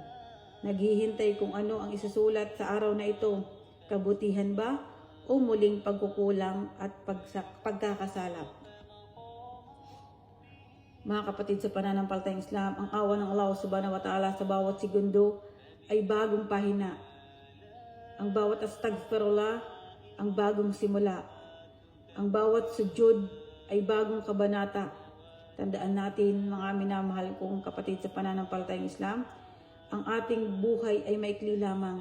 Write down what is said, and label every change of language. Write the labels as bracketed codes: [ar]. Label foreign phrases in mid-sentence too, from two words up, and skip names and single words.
[tl] Naghihintay kung ano ang isusulat sa araw na ito, kabutihan ba o muling pagkukulang at pagkakasala. Mga kapatid sa pananampalatayang Islam, ang awa ng Allah [ar] سبحانه وتعالى [tl] sa bawat segundo ay bagong pahina. Ang bawat astaghfirullah, ang bagong simula. Ang bawat sujud ay bagong kabanata. Tandaan natin, mga minamahal kong kapatid sa pananampalatayang Islam, ang ating buhay ay maikli lamang.